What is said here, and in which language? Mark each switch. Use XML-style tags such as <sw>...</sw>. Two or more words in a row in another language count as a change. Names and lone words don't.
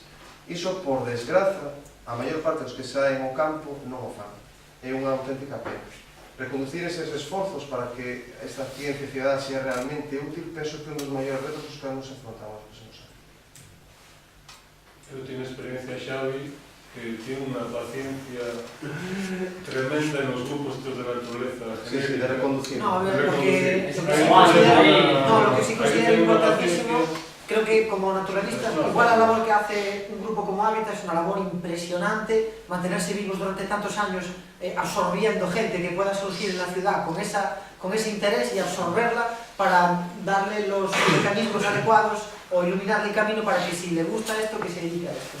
<gl>Iso, por desgraza, a maior parte dos que saen ao campo non o fan. É unha auténtica pena. Reconducir eses esforzos para que esta ciencia cidadá sea realmente útil, penso que un dos maiores retos os que nos enfrontamos nos próximos anos. Eu teño experiencia, Xavi,</gl> <es>que tiene</es> <gl>unha paciencia tremenda nos grupos de naturaleza. Sí, de reconducir.</gl> <es>No, a ver, porque lo que sí considero importantísimo, creo que como naturalistas, igual la labor que hace un grupo como Hábitat es una labor impresionante, mantenerse vivos durante tantos años absorbiendo gente que pueda surgir en la ciudad con ese interés y absorberla para darle los mecanismos adecuados o iluminarle el camino para que si le gusta esto, que se dedique a esto.</es>